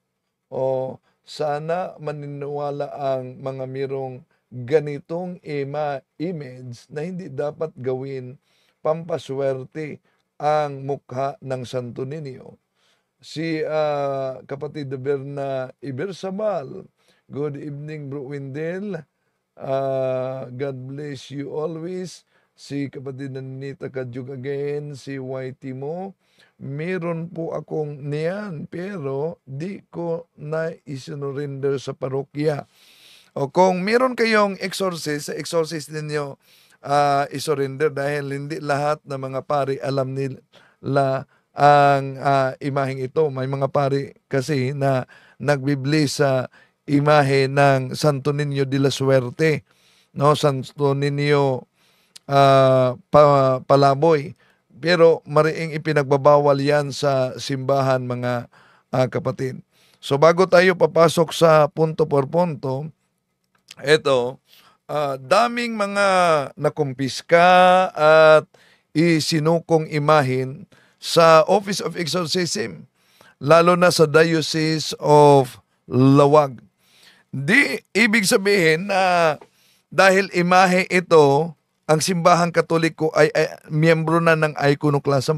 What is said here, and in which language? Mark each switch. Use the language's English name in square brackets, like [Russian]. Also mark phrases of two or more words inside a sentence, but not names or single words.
[Filipino] O sana maniniwala ang mga mirong ganitong image na hindi dapat gawin pampaswerte ang mukha ng Santo Niño. Si kapatid Berna Ibersabal, [English] good evening Bro Wendell, God bless you always. [Filipino] Si kapatid na Ninita Kadyug again, si Whitey mo, meron po akong niyan pero di ko na isinurrender sa parokya. O kung meron kayong exorcist, sa exorcist ninyo isurrender dahil hindi lahat ng mga pari alam nila ang imaheng ito. May mga pari kasi na nagbibless sa imahe ng Santo Niño de la Suerte, no? Santo Niño Palaboy. Pero mariing ipinagbabawal yan sa simbahan mga kapatid. So bago tayo papasok sa [Spanish] punto por punto, [Filipino] ito, daming mga nakumpiska at isinukong imahin sa Office of Exorcism, lalo na sa Diocese of Lawag. Di ibig sabihin na dahil imahe ito, ang simbahang Katoliko ay miyembro na ng iconoclasm.